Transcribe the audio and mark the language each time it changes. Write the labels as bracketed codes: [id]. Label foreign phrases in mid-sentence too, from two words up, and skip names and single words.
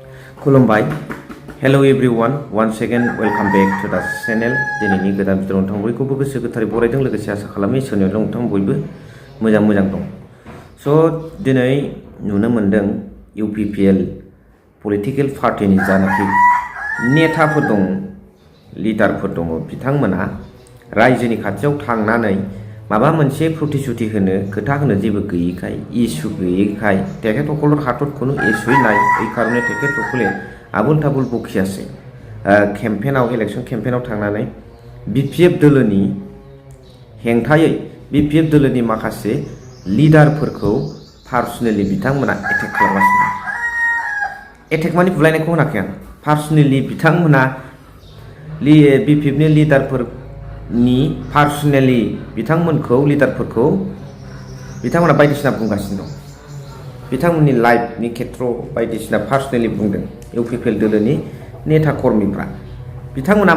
[brx] खुलुमबाय [en] hello everyone once again welcome back to the channel [brx] दिनैनि गोदान भिडिअ नोंथां बयखौबो गोसो गोथारै बरायदों लोगोसे आसा खालामो इसोरनि अननायाव नोंथां बयबो मोजां दं स' दिनै नुनो मोनदों UPPL पलिटिकल पार्टिनि जानाखि नेताफोर दं लिडारफोर दङ बिथांमोना रायजोनि खाथियाव थांनानै माबा मोनसे प्रतिश्रुति होनो खोथा होनो जेबो गैयैखाय इस्यु गैयैखाय [as] তেখেতসকলৰ হাতত কোনো ইস্যুই নাই এই কাৰণে তেখেতসকলে [brx] आबुल ताबुल बखियासै केम्पेनाव इलेक्शन केम्पेनाव थांनानै BPF दोलोनि हेंथायै BPF दोलोनि माखासे लिडारफोरखौ पार्सनेलि बिथांमोना एटेक खालामगासिनो एटेक माने बुलायनायखौ होनाखै आं पार्सनेलि बिथांमोना BPF नि लिडारफोरनि पार्सनेलि बिथांमोनखौ लिडारफोरखौ बिथांमोना बायदिसिना बुंगासिनो दं बिथांमोननि लाइफनि खेथ्रआव बायदिसिना पार्सनेलि बुंदों UPPL दोलोनि नेता कर्मीफ्रा बिथांमोना